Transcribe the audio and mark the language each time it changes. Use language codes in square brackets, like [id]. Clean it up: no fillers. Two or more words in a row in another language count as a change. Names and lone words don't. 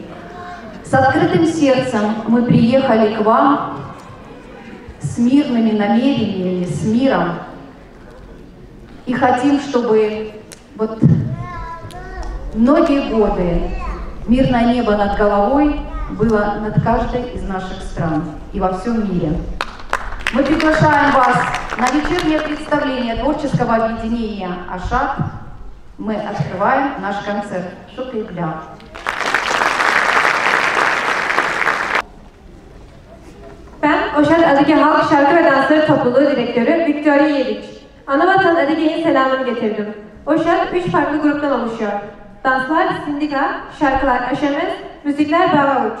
[ru] С открытым сердцем мы приехали к вам с мирными намерениями, с миром, и хотим, чтобы вот многие годы мирное небо над головой было над каждой из наших стран и во всем мире. Мы приглашаем вас на вечернее представление творческого объединения «Ашат». Мы открываем наш концерт. Шукригля. [tr] Ben Oşak Adıge Halk Şarkı ve Dansları Topluluğu Direktörü Victoria Yediş. Anavatan Adıge'nin selamını getirdim. Oşak 3 farklı gruptan oluşuyor. Danslar Sindika, şarkılar Aşamez, müzikler Bağavuç.